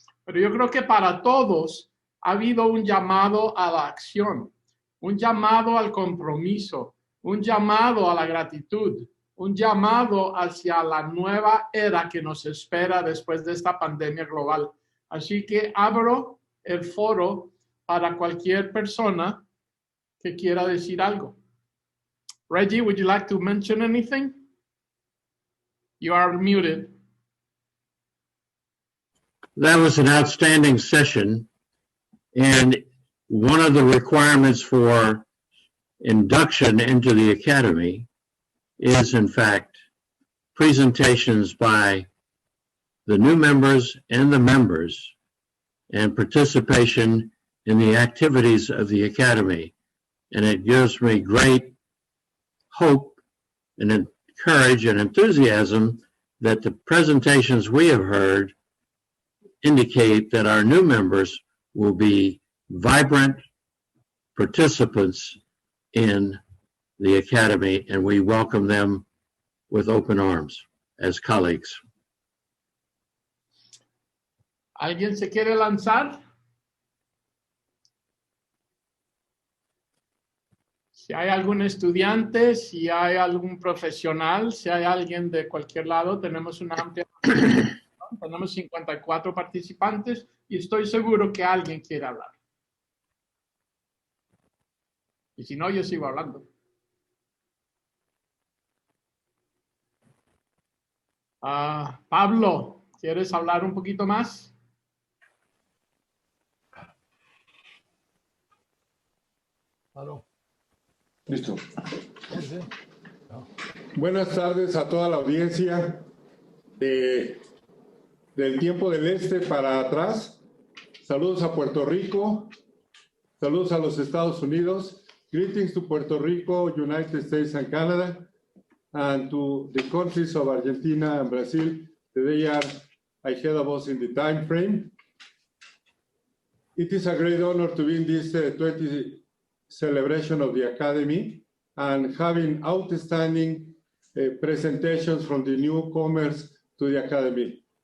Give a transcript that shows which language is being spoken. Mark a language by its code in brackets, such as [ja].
[es] Pero yo creo que para todos ha habido un llamado a la acción, un llamado al compromiso, un llamado a la gratitud, un llamado hacia la nueva era que nos espera después de esta pandemia global. Así que abro el foro para cualquier persona que quiera decir algo. [en] Reggie, would you like to mention anything? You are muted. that was an outstanding session. And one of the requirements for induction into the Academy is, in fact, presentations by the new members and the members and participation in the activities of the Academy. And it gives me great hope and courage and enthusiasm that the presentations we have heard indicate that our new members will be vibrant participants in the Academy, and we welcome them with open arms as colleagues. [es] ¿Alguien se quiere lanzar? Si hay algún estudiante, si hay algún profesional, si hay alguien de cualquier lado, tenemos una amplia participación. Tenemos 54 participantes y estoy seguro que alguien quiere hablar. Y si no, yo sigo hablando. Pablo, ¿quieres hablar un poquito más? Aló. Listo. Sí, sí. No. Buenas tardes a toda la audiencia del tiempo del este para atrás. Saludos a Puerto Rico. Saludos a los Estados Unidos. [en] Greetings to Puerto Rico, United States and Canada, and to the countries of Argentina and Brazil. They are ahead of us in the time frame. It is a great honor to be in this 20th celebration of the Academy and having outstanding presentations from the newcomers to the Academy.